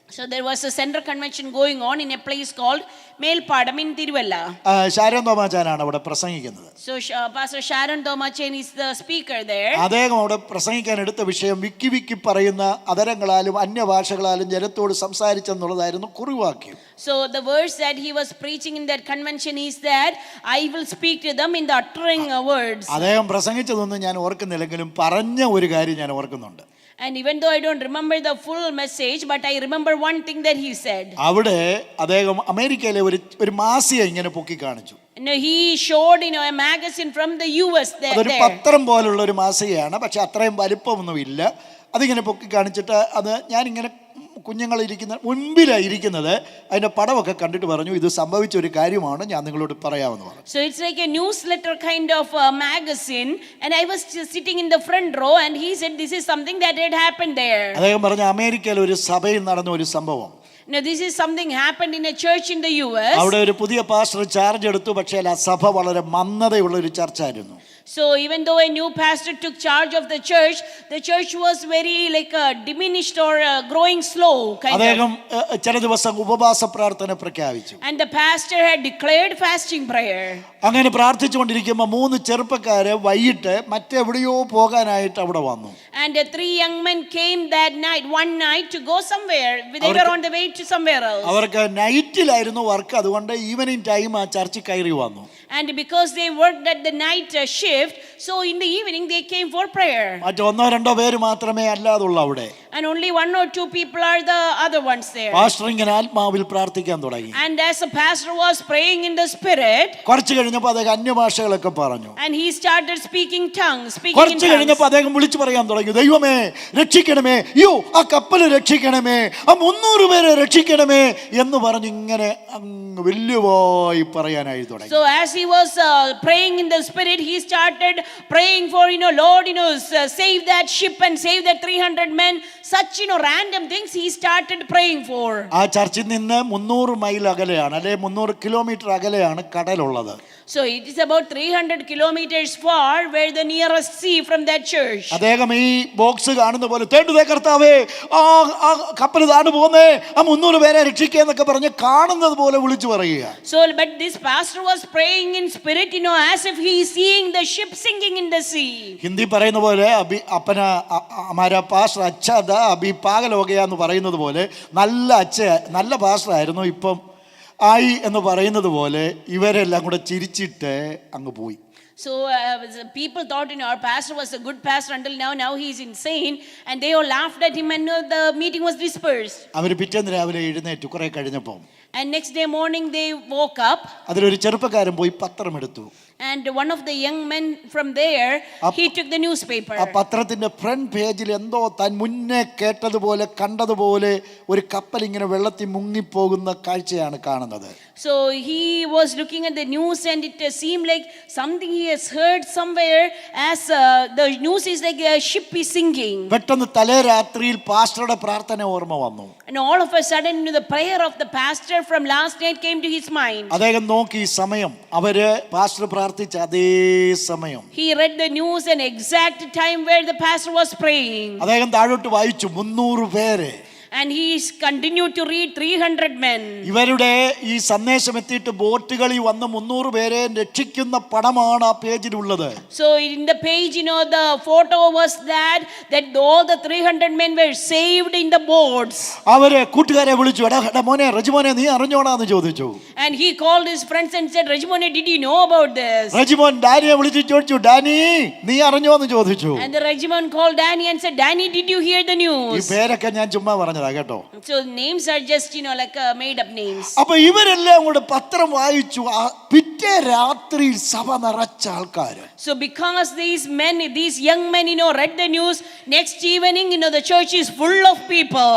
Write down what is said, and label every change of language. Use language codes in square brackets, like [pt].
[en] So there was a center convention going on in a place called Melpadam in Tiruvalla. [ml] Sharon തോമാച്ചാനാണ് അവിടെ പ്രസംഗിക്കുന്നത്. [en] So Pastor Sharon Thomachen is the speaker there. [ml] അദ്ദേഹം അവിടെ പ്രസംഗിക്കാൻ എടുത്ത വിഷയം വിക്കി പറയുന്ന അതരങ്ങളാലും അന്യഭാഷകളാലും ജനത്തോട് സംസാരിച്ചെന്നുള്ളതായിരുന്നു കുറിവാക്യം. [en] So the verse that he was preaching in that convention is that I will speak to them in the uttering words. [ml] അദ്ദേഹം പ്രസംഗിച്ചതൊന്നും ഞാൻ ഓർക്കുന്നില്ലെങ്കിലും പറഞ്ഞ ഒരു കാര്യം ഞാൻ ഓർക്കുന്നുണ്ട്. [en] And even though I don't remember the full message, but I remember one thing that he said. [ml] അവിടെ അദ്ദേഹം അമേരിക്കയിലെ ഒരു മാസിക ഇങ്ങനെ പൊക്കി കാണിച്ചു. [en] He showed a magazine from the US there. [ml] അതൊരു പത്രം പോലുള്ള ഒരു മാസികയാണ്, പക്ഷെ അത്രയും വലിപ്പമൊന്നുമില്ല. അതിങ്ങനെ പൊക്കി കാണിച്ചിട്ട് അത് ഞാനിങ്ങനെ കുഞ്ഞുങ്ങളിരിക്കുന്ന മുൻപിലായിരിക്കുന്നത് അതിന്റെ പടമൊക്കെ കണ്ടിട്ട് പറഞ്ഞു, ഇത് സംഭവിച്ച ഒരു കാര്യമാണ്, ഞാൻ നിങ്ങളോട് പറയാമെന്ന് പറഞ്ഞു. [en] So it's like a newsletter kind of magazine, and I was sitting in the front row, and he said this is something that had happened there. [ml] അദ്ദേഹം പറഞ്ഞു, അമേരിക്കയിൽ ഒരു സഭയിൽ നടന്ന ഒരു സംഭവം. [en] Now this is something happened in a church in the US. [ml] അവിടെ ഒരു പുതിയ പാസ്റ്റർ ചാർജ് എടുത്തു, പക്ഷേ ആ സഭ വളരെ മന്ദതയുള്ള ഒരു ചർച്ചായിരുന്നു. [en] So even though a new pastor took charge of the church was very diminished or growing slow kind of. [ml] അദ്ദേഹം ചില ദിവസം ഉപവാസ പ്രാർത്ഥന പ്രഖ്യാപിച്ചു. [en] And the pastor had declared fasting prayer. [ml] അങ്ങനെ പ്രാർത്ഥിച്ചുകൊണ്ടിരിക്കുമ്പോൾ 3 ചെറുപ്പക്കാരെ വൈകിട്ട് മറ്റെവിടെയോ പോകാനായിട്ട് അവിടെ വന്നു. [en] And 3 young men came one night to go somewhere. They were on the way to somewhere else. [ml] അവർക്ക് നൈറ്റിലായിരുന്നു വർക്ക്, അതുകൊണ്ട് [en] evening time [ml] ആ ചർച്ചിൽ കയറി വന്നു. [en] And because they worked at the night shift, so in the evening they came for prayer. [ml] മറ്റു 1-2 പേര് മാത്രമേ അല്ലാതുള്ളൂ അവിടെ. [en] And only 1 or 2 people are the other ones there. [ml] Pastor ഇങ്ങനെ ആത്മാവിൽ പ്രാർത്ഥിക്കാൻ തുടങ്ങി. [en] And as the pastor was praying in the spirit, [ml] കുറച്ച് കഴിഞ്ഞപ്പോൾ അദ്ദേഹം അന്യഭാഷകളൊക്കെ പറഞ്ഞു. [en] and he started speaking tongues. [ml] കുറച്ച് കഴിഞ്ഞപ്പോൾ അദ്ദേഹം വിളിച്ചു പറയാൻ തുടങ്ങി, ദൈവമേ രക്ഷിക്കണമേ, യോ ആ കപ്പൽ രക്ഷിക്കണമേ, ആ 300 പേരെ രക്ഷിക്കണമേ എന്ന് പറഞ്ഞ് ഇങ്ങനെ വലിയവായി പറയാനായി തുടങ്ങി. [en] So as he was praying in the spirit, he started praying for Lord, save that ship and save that 300 men. Such random things he started praying for. [ml] ആ ചർച്ചിൽ നിന്ന് 300 മൈൽ അകലെയാണ്, അല്ലെ 300 കിലോമീറ്റർ അകലെയാണ് കടലുള്ളത്. [en] So it is about 300 kilometers far where the nearest sea from that church. [ml] അദ്ദേഹം ഈ box കാണുന്ന പോലെ തേടുതേ കർത്താവേ, ആ കപ്പൽ താണു പോകുന്നേ, ആ 300 പേരെ രക്ഷിക്കുക എന്നൊക്കെ പറഞ്ഞ് കാണുന്നത് പോലെ വിളിച്ചു പറയുക. [en] So but this pastor was praying in spirit, as if he is seeing the ship sinking in the sea. [ml] Hindi പറയുന്ന പോലെ [hi] അപ്പന ഹമാരാ പാസ്റ്റർ അച്ഛാ ദാ അഭി പാഗൽ ഹോ ഗയാ [ml] എന്ന് പറയുന്നത് പോലെ നല്ല പാസ്റ്റർ ആയിരുന്നു, ഇപ്പം ആയി എന്ന് പറയുന്നത് പോലെ ഇവരെല്ലാം കൂടെ ചിരിച്ചിട്ട് അങ്ങ് പോയി. [en] So people thought our pastor was a good pastor until now he is insane, and they all laughed at him, and the meeting was dispersed. [ml] അവർ പിറ്റേന്ന് രാവിലെ എഴുന്നേറ്റ് കുറെ കഴിഞ്ഞപ്പോൾ [en] And next day morning they woke up. [ml] അതിലൊരു ചെറുപ്പക്കാരൻ പോയി പത്രം എടുത്തു. [en] And one of the young men from there, he took the newspaper. [ml] ആ പത്രത്തിന്റെ ഫ്രണ്ട് പേജിൽ എന്തോ താൻ മുന്നേ കേട്ടതുപോലെ കണ്ടതുപോലെ ഒരു കപ്പൽ ഇങ്ങനെ വെള്ളത്തിൽ മുങ്ങിപ്പോകുന്ന കാഴ്ചയാണ് കാണുന്നത്. [en] So he was looking at the news and it seemed like something he has heard somewhere, as the news is like a ship is sinking. [ml] പെട്ടെന്ന് തലേ രാത്രിയിൽ പാസ്റ്ററുടെ പ്രാർത്ഥന ഓർമ്മ വന്നു. [en] And all of a sudden the prayer of the pastor from last night came to his mind. [ml] അദ്ദേഹം നോക്കി സമയം, അവര് പാസ്റ്റർ പ്രാർത്ഥിച്ച അതേ സമയം. [en] He read the news and exact time where the pastor was praying. [ml] അദ്ദേഹം താഴോട്ട് വായിച്ചു 300 പേര്. [en] And he continued to read 300 men. [ml] ഇവരുടെ ഈ സന്ദേശം എത്തിയിട്ട് ബോട്ടുകളിൽ വന്ന് 300 പേരെ രക്ഷിക്കുന്ന പടമാണ് ആ പേജിലുള്ളത്. [en] So in the page, the photo was that all the 300 men were saved in the boats. [ml] അവര് കൂട്ടുകാരെ വിളിച്ചു, എടാ മോനെ റജിമോനെ നീ അറിഞ്ഞോടാന്ന് ചോദിച്ചു. [en] And he called his friends and said, Rajimone, did you know about this? [ml] Rejimon ഡാനിയെ വിളിച്ചു ചോദിച്ചു, ഡാനി നീ അറിഞ്ഞോന്ന് ചോദിച്ചു. [en] And the Rajimon called Danny and said, Danny, did you hear the ഈ news? [ml] പേരൊക്കെ ഞാൻ ചുമ്മാ പറഞ്ഞതാ കേട്ടോ. [en] So names are just like made up names. [ml] അപ്പൊ ഇവരെല്ലാം കൂടെ പത്രം വായിച്ചു. പിറ്റേ രാത്രിയിൽ സഭ നിറച്ച ആൾക്കാര്. [en] So because these young men read the news, next evening the church is full of people.